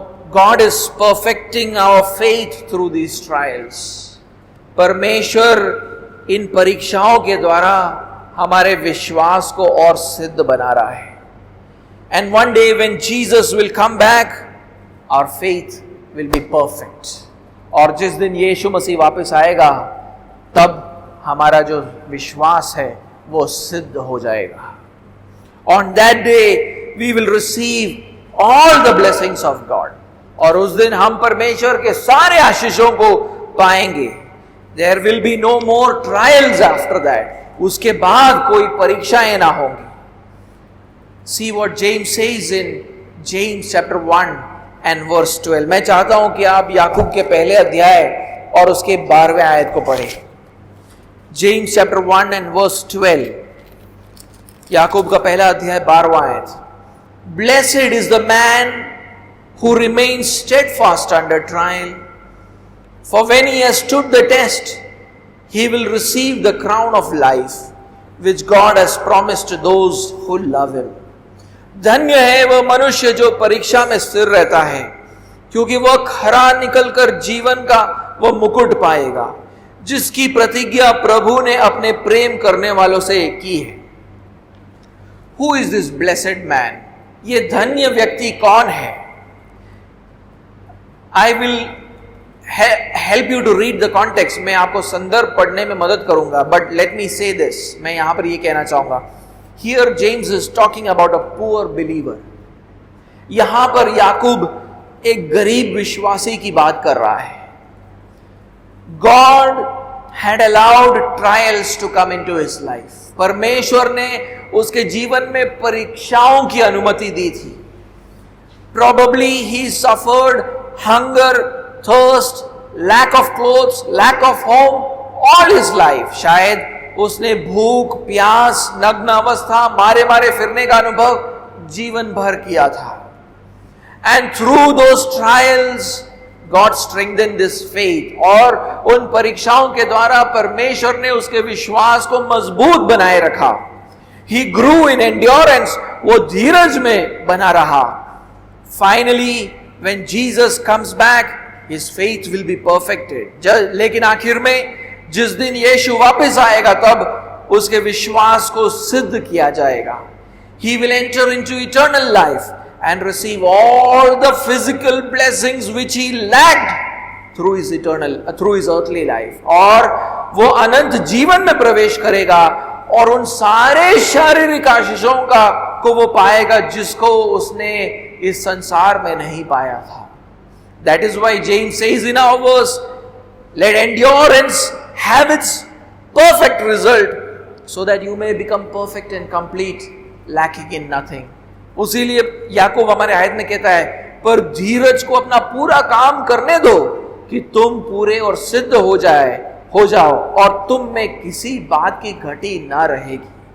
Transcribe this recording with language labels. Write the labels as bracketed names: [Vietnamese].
[English] God is perfecting our faith through these trials. [Hindi] परमेश्वर इन परीक्षाओं के द्वारा हमारे विश्वास को और सिद्ध बना रहा है. [English] And one day when Jesus will come back, our faith will be perfect. [Hindi] और जिस दिन यीशु मसीह वापस आएगा, तब हमारा जो विश्वास है वो सिद्ध हो जाएगा. [English] On that day we will receive all the blessings of God. [Hindi] और उस दिन हम परमेश्वर के सारे आशीषों को पाएंगे. [English] There will be no more trials after that. [Hindi] उसके बाद कोई परीक्षाएं ना होंगी. [English] See what James says in James chapter 1 and verse 12. [Hindi] मैं चाहता हूं कि आप याकूब के पहले अध्याय और उसके 12वें आयत को पढ़ें. [English] James chapter 1 and verse 12. [Hindi] याकूब का पहला अध्याय 12वां आयत. [English] Blessed is the man who remains steadfast under trial, for when he has stood the test, he will receive the crown of life which God has promised to those who love him. [Hindi] धन्य है वह मनुष्य जो परीक्षा में स्थिर रहता है, क्योंकि वह खरा निकलकर जीवन का वह मुकुट पाएगा, जिसकी प्रतिज्ञा प्रभु ने अपने प्रेम करने वालों से की है. [English] Who is this blessed man? [Hindi] ये धन्य व्यक्ति कौन है? [English] I will help you to read the context. [Hindi] मैं आपको संदर्भ पढ़ने में मदद करूंगा. [English] But let me say this. [Hindi] मैं यहां पर ये कहना चाहूंगा. [English] Here James is talking about a poor believer. [Hindi] यहां पर याकूब एक गरीब विश्वासी की बात कर रहा है. [English] God had allowed trials to come into his life. [Hindi] परमेश्वर ने उसके जीवन में परीक्षाओं की अनुमति दी थी. [English] Probably he suffered hunger, thirst, lack of clothes, lack of home all his life. [Hindi] शायद उसने भूख, प्यास, नग्न अवस्था, मारे मारे फिरने का अनुभव जीवन भर किया था. [English] And through those trials God strengthened his faith. [Hindi] और उन परीक्षाओं के द्वारा परमेश्वर ने उसके विश्वास को मजबूत बनाए रखा. [English] He grew in endurance. [Hindi] वो धीरज में बना रहा. [English] Finally, when Jesus comes back, his faith will be perfected. [Hindi] लेकिन आखिर में जिस दिन यीशु वापस आएगा, तब उसके विश्वास को सिद्ध किया जाएगा. [English] He will enter into eternal life and receive all the physical blessings which he lacked through his earthly life. [Hindi] और वो अनंत जीवन में प्रवेश करेगा और उन सारे शारीरिक आशीषों को वो पाएगा जिसको उसने इस संसार में नहीं पाया था. [English] That is why James says in our verse, let endurance have its perfect result, so that you may become perfect and complete, lacking in nothing. [Hindi] उसीलिए याकूब हमारे आयत में कहता है, पर धीरज को अपना पूरा काम करने दो कि तुम पूरे और सिद्ध हो जाओ और तुम में किसी बात की घटी ना रहेगी.